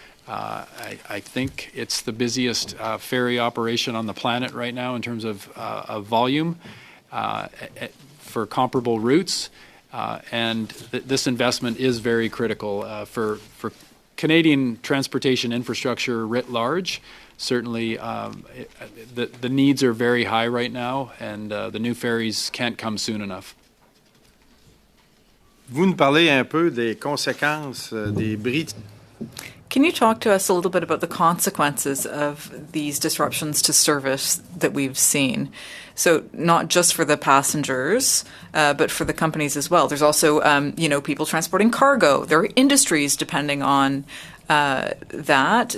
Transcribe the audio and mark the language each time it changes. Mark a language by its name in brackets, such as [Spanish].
[English] I think it's the busiest ferry operation on the planet right now in terms of volume for comparable routes. And this investment is very critical for Canadian transportation infrastructure writ large. Certainly, the needs are very high right now, and the new ferries can't come soon enough. [French] Vous nous parlez un peu des conséquences des bris. [English] Can you talk to us a little bit about the consequences of these disruptions to service that we've seen? So not just for the passengers, but for the companies as well. There's also, people transporting cargo. There are industries depending on that.